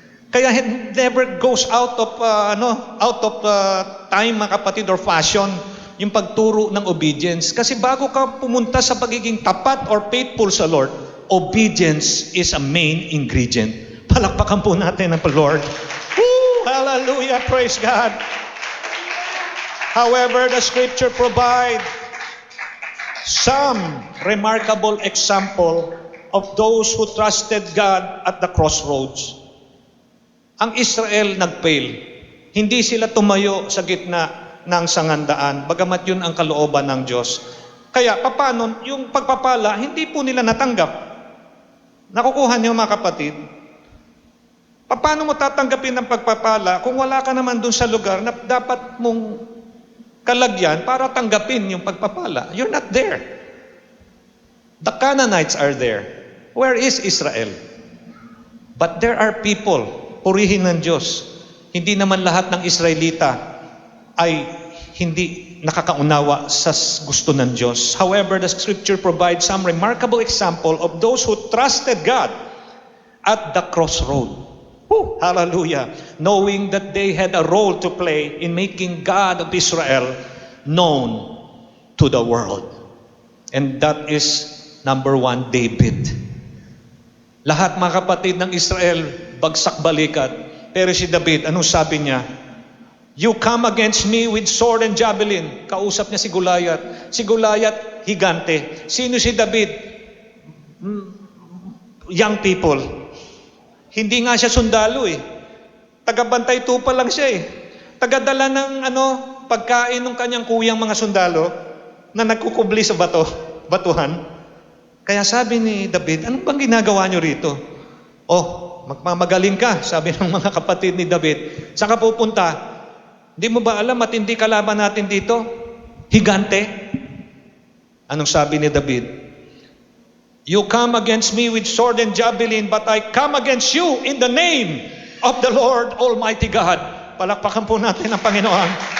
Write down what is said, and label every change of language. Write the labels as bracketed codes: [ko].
[en] Kaya it never goes out of time, mga kapatid, or fashion yung pagturo ng obedience. [tl] Kasi bago ka pumunta sa pagiging tapat or faithful sa Lord, [en] obedience is a main ingredient. [tl] Palakpakan po natin ang Lord. [en] Woo! Hallelujah! Praise God! However, the Scripture provide some remarkable example of those who trusted God at the crossroads. [tl] Ang Israel nag-fail. Hindi sila tumayo sa gitna ng sangandaan, bagamat yun ang kalooban ng Diyos. Kaya, paano yung pagpapala, hindi po nila natanggap. Nakukuha niyo, mga kapatid? Paano mo tatanggapin ang pagpapala kung wala ka naman dun sa lugar na dapat mong kalagyan para tanggapin yung pagpapala? [en] You're not there. The Canaanites are there. Where is Israel? But there are people, [tl] purihin ng Diyos. Hindi naman lahat ng Israelita ay hindi nakakaunawa sa gusto ng Diyos. [en] However, the Scripture provides some remarkable example of those who trusted God at the crossroad. Woo! Hallelujah! Knowing that they had a role to play in making God of Israel known to the world. And that is number one, David. [tl] Lahat, mga kapatid ng Israel, bagsak balikat. Pero si David, anong sabi niya? [en] You come against me with sword and javelin. [tl] Kausap niya si Goliath. Si Goliath, higante. Sino si David? [en] Young people. [tl] Hindi nga siya sundalo eh. Tagabantay tupa lang siya eh. Tagadala ng pagkain ng kanyang kuyang mga sundalo na nagkukubli sa batuhan. Kaya sabi ni David, ano bang ginagawa niyo rito? Oh, magmamagaling ka, sabi ng mga kapatid ni David. Saan ka pupunta? Hindi mo ba alam, matindi kalaban natin dito? Higante? Anong sabi ni David? [en] You come against me with sword and javelin, but I come against you in the name of the Lord Almighty God. [tl] Palakpakan po natin ang Panginoon.